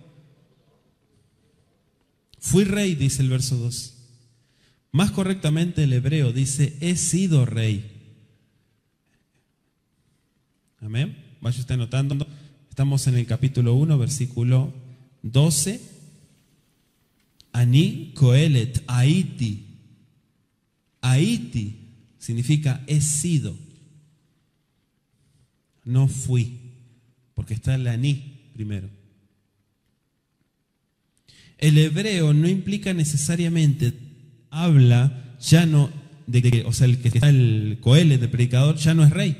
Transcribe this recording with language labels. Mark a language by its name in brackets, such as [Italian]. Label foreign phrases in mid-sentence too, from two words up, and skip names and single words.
[Spanish] Fui rey, dice el verso 2. Más correctamente el hebreo dice, he sido rey. Amén. Vaya usted anotando. Estamos en el capítulo 1, versículo 12. [Hebrew] אני קהלת, הייתי. [Spanish] Aiti significa he sido. No fui, porque está el ani primero. El hebreo no implica necesariamente, habla ya no de que, o sea, el que está el coelet, el predicador, ya no es rey.